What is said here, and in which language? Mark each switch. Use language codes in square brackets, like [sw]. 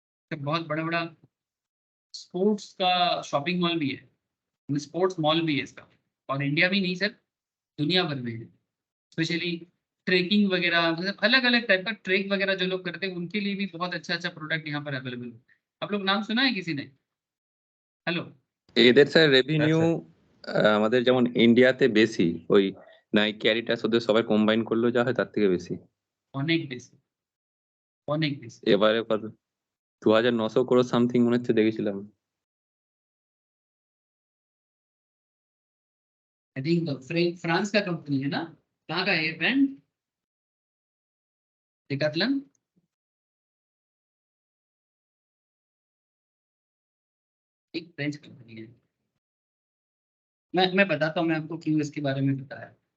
[hi] बहुत बड़ा बड़ा स्पोर्ट्स का शॉपिंग मॉल भी है, स्पोर्ट्स मॉल भी है इसका, और इंडिया में नहीं सर, दुनिया भर में है। स्पेशली ट्रेकिंग वगैरह, मतलब अलग अलग टाइप का ट्रेक वगैरह जो लोग करते हैं उनके लिए भी बहुत अच्छा अच्छा प्रोडक्ट यहाँ पर अवेलेबल है। आप लोग नाम सुना है किसी ने? [en] hello, [bn] এদের স্যার হ্যাঁ রেভিনিউ স্যার, আমাদের যেমন ইন্ডিয়াতে বেশি, ওই নাইকি অ্যাডিডাস ওদের সবাই কম্বাইন করলেও যা হয় তার থেকে বেশি। অনেক বেশি, অনেক বেশি। এবারে কত 2900 crore সামথিং মনে হচ্ছে দেখেছিলাম। [hi] आई थिंक फ्रांस का कंपनी है ना, कहाँ का है ब्रांड? डिकाथलन। एक फ्रेंच कंपनी है। मैं बताता हूँ मैं आपको क्यों इसके बारे में बताया।